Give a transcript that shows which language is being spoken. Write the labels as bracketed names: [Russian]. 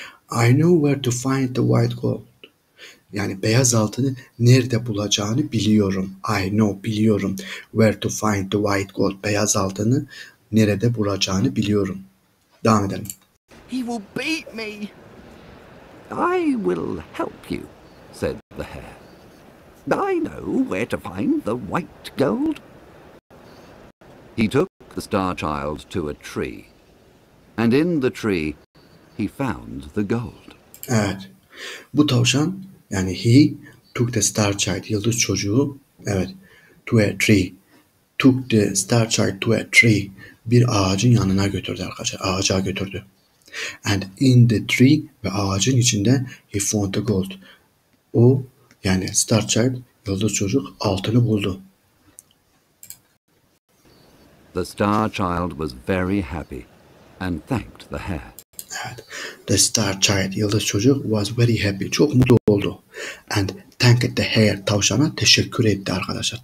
[English] I know where to find the white gold. [Turkish] Yani beyaz altını nerede bulacağını biliyorum. [English] I know, biliyorum. Where to find the white gold. [Turkish] Beyaz altını nerede bulacağını biliyorum. Devam edelim. [English] He will beat me. I will help you, said the hare. I know where to find the white gold. He took the star child to a tree, and in the tree he found the gold. [Turkish] Evet. Bu tavşan, yani [English] he took the star child, yıldız çocuğu, evet, to a tree. Took the star child to a tree. [Turkish] Bir ağacın yanına götürdü arkadaşlar. Ağaca götürdü. [English] And in the tree, [Turkish] ve ağacın içinde [English] he found the gold. [Turkish] O, yani star child, yıldız çocuk altını buldu. [English] The star child was very happy and thanked the hare. [Turkish] Evet. [English] The star child, [Turkish] yıldız çocuk, [English] was very happy. [Turkish] Çok mutlu oldu. [English] And thanked the hare, [Turkish] tavşana teşekkür etti arkadaşlar.